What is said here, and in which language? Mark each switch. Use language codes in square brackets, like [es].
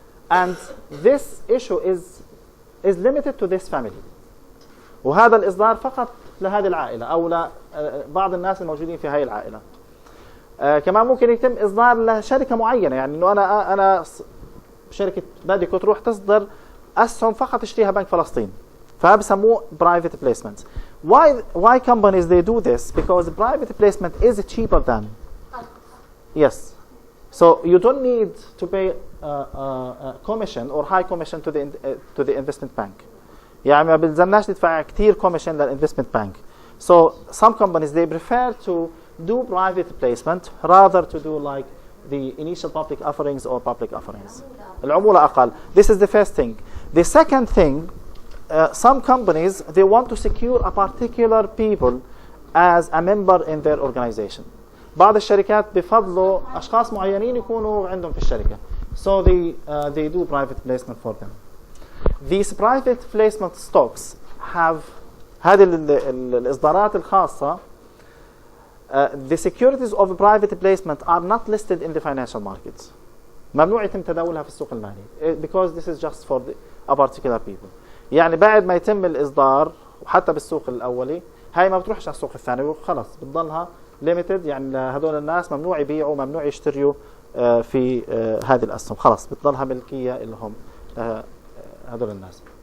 [en] And this issue is limited to this family. [ar] وهذا الإصدار فقط لهذه العائلة أو لبعض الناس الموجودين في هذه العائلة. كمان ممكن يتم إصدار لشركة معينة، يعني إنه أنا شركة باديكو تروح تصدر أسهم فقط تشتريها بنك فلسطين، فبسموه private placement. [en] Why companies they do this? Because private placement is cheaper than. Yes. So you don't need to pay commission or high commission to the investment bank. [ar] يعني ما بلزمناش ندفع كتير commission للinvestment bank. [en] So some companies they prefer to do private placement rather to do like the initial public offerings or public offerings. [ar] العمولة أقل. [en] This is the first thing. The second thing, some companies they want to secure a particular people as a member in their organization. [ar] بعض الشركات بفضلوا أشخاص معينين يكونوا عندهم في الشركة. [en] So they do private placement for them. These private placement stocks have [ar] هذه الإصدارات الخاصة. [en] The securities of private placement are not listed in the financial markets. [ar] ممنوع يتم تداولها في السوق المالي [en] because this is just for a particular people. [ar] يعني بعد ما يتم الإصدار وحتى بالسوق الأولي هاي ما بتروحش على السوق الثاني وخلص بتضلها limited. يعني هذول الناس ممنوع يبيعوا، ممنوع يشتروا في هذه الأسهم، خلص بتضلها ملكية اللي هم هذول الناس.